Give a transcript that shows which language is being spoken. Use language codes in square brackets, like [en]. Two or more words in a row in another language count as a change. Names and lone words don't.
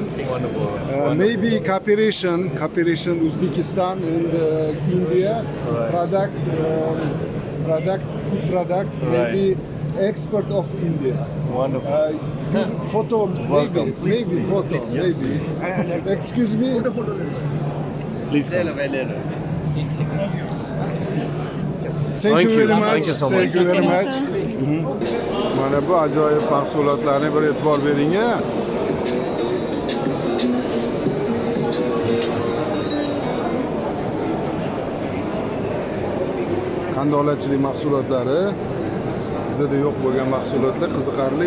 [en] Maybe cooperation Uzbekistan and India food product, maybe export of India. Wonderful. Photo, Welcome. maybe photo, maybe. Excuse me. Please come. Thank you very much. Thank you so much. Thank you very much. [uz] Mana bu ajoyib mahsulotlarni bir e'tibor bering a. Qandolatchilik mahsulotlari bizda yo'q bo'lgan mahsulotlar qiziqarli.